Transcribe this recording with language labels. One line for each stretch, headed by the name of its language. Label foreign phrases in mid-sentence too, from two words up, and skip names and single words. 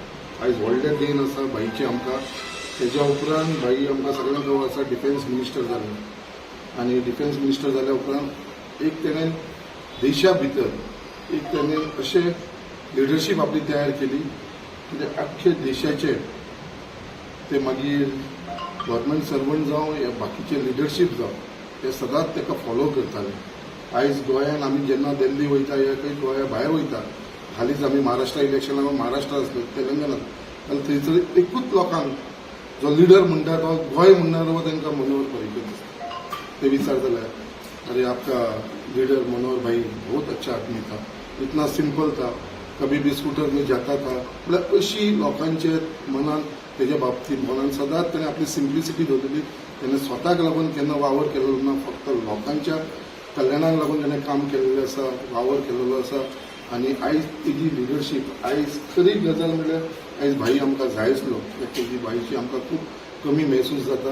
Konkani: आयज व्हडलें देण आसा बाईचें आमकां. तेज्या उपरांत बाई आमकां सगळ्यांक खबर आसा
English: defence minister
Konkani: जाले आनी
English: defence minister
Konkani: जाल्या उपरांत एक तेणेन देशा भितर एक तेणेन अशें लिडरशीप आपली तयार केली की अख्खे देशाचे ते मागीर
English: government servant
Konkani: जावं या बाकीचे लिडरशीप जावं ते सदांच ताका फॉलो करताले. आयज गोंयान आमी जेन्ना दिल्ली वयता या खंय गोंया भायर वयता, हालींच आमी महाराष्ट्रा इलेक्शनाक महाराष्ट्रा आसलो तेलंगणात, जाल्यार थंयसर एकूच लोकांक जो लिडर म्हणटा तो गोंय म्हणणारो तांकां मनोहर पर्रीकर दिसता.
Hindi: ते विचारतले अरे आपका लीडर मनोहर भाई बहुत अच्छा आदमी था, इतना सिंपल था, कभी भी स्कूटर में जाता था.
Konkani: म्हळ्यार अशी लोकांचे मनान तेज्या बाबतींत मनान सदांच ताणें आपली सिंप्लिसिटी दवरलेली. ताणें स्वताक लागून केन्ना वावर केलेलो ना, फक्त लोकांच्या कल्याणाक लागून ताणें काम केलेलें आसा, वावर केलेलो आसा. आनी आयज तेजी लिडरशीप आयज खरी गजाल म्हणल्यार आयज भाई आमकां जाय आसलो, तेजी भाईची आमकां खूब कमी महसूस जाता.